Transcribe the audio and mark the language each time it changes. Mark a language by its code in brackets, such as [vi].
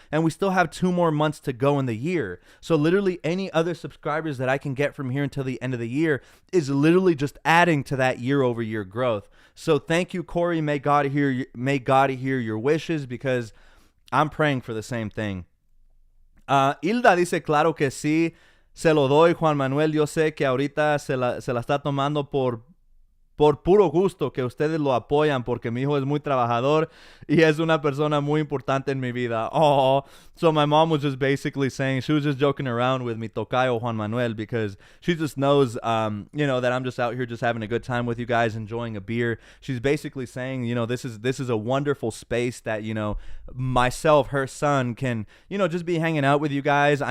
[en] And we still have 2 more months to go in the year. So literally any other subscribers that I can get from here until the end of the year is literally just adding to that year over year growth. So thank you, Corey. May God hear your wishes, because I'm praying for the same thing. [es] Hilda dice, claro que sí. Se lo doy, Juan Manuel. Yo sé que ahorita se la está tomando por puro gusto, que ustedes lo apoyan, porque mi hijo es muy trabajador y es una persona muy importante en mi vida. [en] Oh, so my mom was just basically saying, she was just joking around with me, [es] tocayo [en] Juan Manuel, because she just knows, you know, that I'm just out here just having a good time with you guys, enjoying a beer. She's basically saying, you know, this is a wonderful space that, you know, myself, her son, can, you know, just be hanging out with you guys.